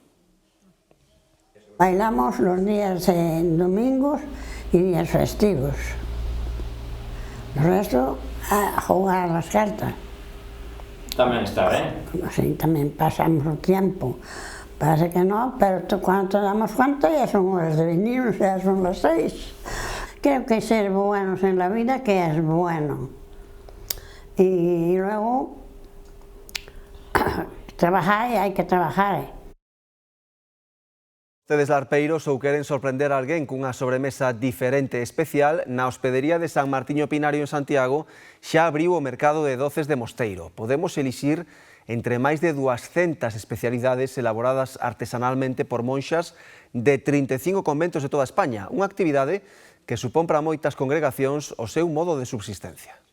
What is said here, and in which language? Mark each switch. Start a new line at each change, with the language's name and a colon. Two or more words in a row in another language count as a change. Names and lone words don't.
Spanish: Bailamos los días domingos e días festivos.
Galician: O resto, a jugar as cartas. Tamén está ben. Sí, tamén pasamos o tiempo. Parece que non,
Spanish: pero cuando damos cuenta ya son horas de venir, ya son las 6. Creo que ser buenos en la vida, que es bueno. Y luego, trabajar, hay que trabajar.
Galician: Tedes larpeiros ou queren sorprender a alguén cunha sobremesa diferente e especial, na hospedería de San Martiño Pinario en Santiago xa abriu o mercado de doces de Mosteiro. Podemos elixir entre máis de 200 especialidades elaboradas artesanalmente por monxas de 35 conventos de toda España, unha actividade que supón para moitas congregacións o seu modo de subsistencia.